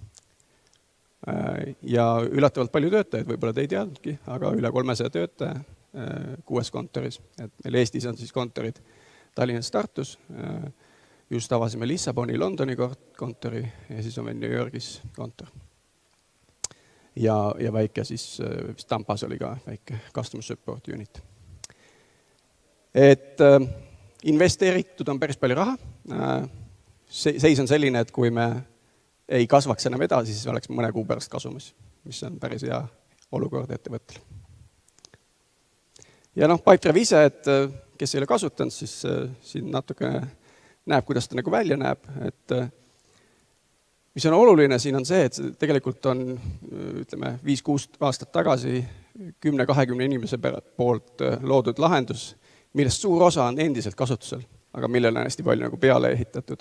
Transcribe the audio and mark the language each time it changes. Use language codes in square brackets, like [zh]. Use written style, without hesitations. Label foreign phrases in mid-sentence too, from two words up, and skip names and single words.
[et] Ja üllatavalt palju töötajaid, võib-olla te ei teadnudki, aga üle 300 töötaja 6 kontoris. Et meil Eestis on siis kontorid Tallinnas, Tartus. Just avasime Lissaboni, Londoni kontori ja siis on meil New Yorgis kontor. Ja väike siis Tampas oli ka väike [en] customer support unit. [et] Et investeeritud on päris palju raha. Seis on selline, et kui me ei kasvaks enam edasi, siis oleks mõne kuu pärast kasumis, mis on päris hea olukord ettevõttel. Ja Pipedrive ise, et kes ei ole kasutanud, siis siin natuke näeb, kuidas ta nagu välja näeb, et mis on oluline siin on see, et tegelikult on, ütleme, 5-6 aastat tagasi 10-20 inimese poolt loodud lahendus, millest suur osa on endiselt kasutusel, aga millele on hästi palju nagu peale ehitatud.